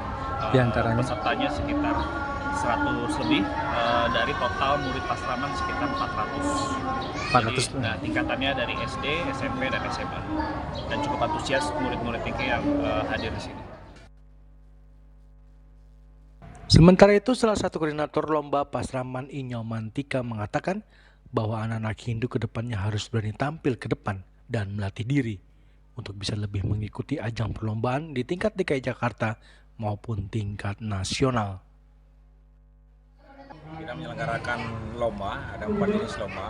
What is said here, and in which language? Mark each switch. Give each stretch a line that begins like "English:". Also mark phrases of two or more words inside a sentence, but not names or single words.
Indonesian: Pesertanya sekitar 100 lebih dari total murid pasraman sekitar 400. Jadi, tingkatannya dari SD, SMP, dan SMA. Dan cukup antusias murid-murid ini yang hadir di sini. Sementara itu, salah satu koordinator lomba pasraman Inyomantika mengatakan bahwa anak-anak Hindu ke depannya harus berani tampil ke depan dan melatih diri untuk bisa lebih mengikuti ajang perlombaan di tingkat DKI Jakarta maupun tingkat nasional. Kita menyelenggarakan lomba, ada 4 jenis lomba.